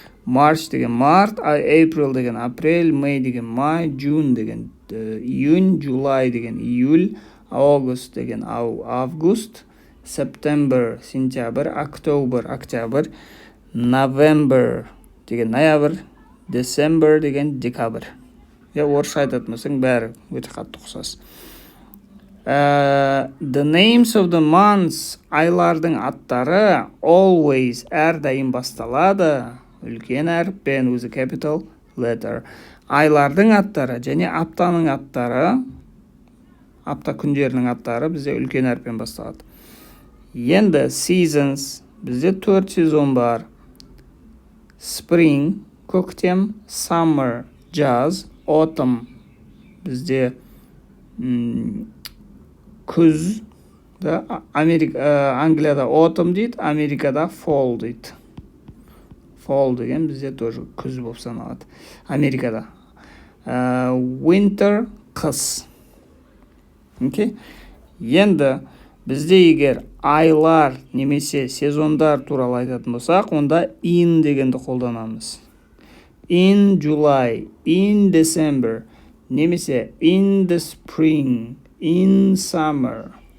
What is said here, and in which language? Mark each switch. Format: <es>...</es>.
<kk>March деген март, April деген апрель, May деген май, June деген июнь, July деген июль, August деген август, September сентябрь, October октябрь, November деген ноябрь, December деген декабрь. Орысша айтатын болсаң бәрі өте қатты ұқсас.</kk> <en>The names of the months,</en> <kk>айлардың аттары</kk> <en>always,</en> <kk>әрдайым басталады үлкен әріппен,</kk> <en>with a capital letter.</en> <kk>Айлардың аттары және аптаның аттары, апта күндерінің аттары бізде үлкен әріппен басталады. Енді seasons, бізде 4 сезон бар. Spring, көктем, summer, jazz, autumn, бізде күз, Англияда autumn дейді, Америкада fall дейді. Fall деген бізде тоже күз болып саналады. Америкада. Winter, қыс. Okay? Енді бізде егер айлар немесе сезондар туралы айтатын болсақ, онда in дегенді қолданамыз.</kk> <en>In July, in December, немесе in the spring, in summer.</en>